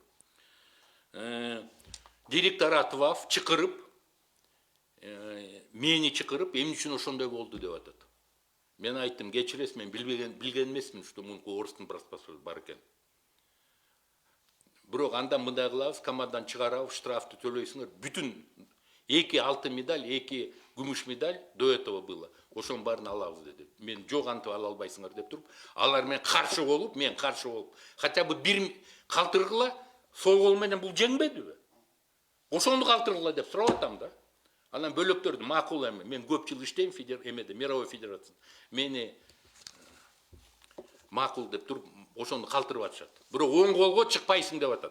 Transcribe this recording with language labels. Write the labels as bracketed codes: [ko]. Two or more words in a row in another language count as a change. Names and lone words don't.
[ky] Директорат ВАФ чыкырып, мени чыкырып, эмне үчүн ошондой болду деп атат. Мен айттым, кечиресиз, мен билген эмесмин, что мунку орустун паспорту бар экен. Бирок андан мындай кылабыз, командадан чыгарабыз, штрафты төлөйсүңөр. Бүтүн 2 алтын медаль, 2 күмүш медаль [ru] до этого было. [ky] Ошонун баарын алабыз деди. Мен жок, антип ала албайсыңар деп туруп, алар мен каршы болуп, [ru] хотя бы [ky] бир калтыргыла, сол кол менен бул жеңбедиби? Ошону калтыргыла деп сурап атам да. Анан бөлөктөрдү макул эми, мен көп жыл иштейм эмеде, [ru] мировой федерация. [ky] Мени макул деп туруп, ошону калтырып атышат. Бирок оң колго чыкпайсың деп атат.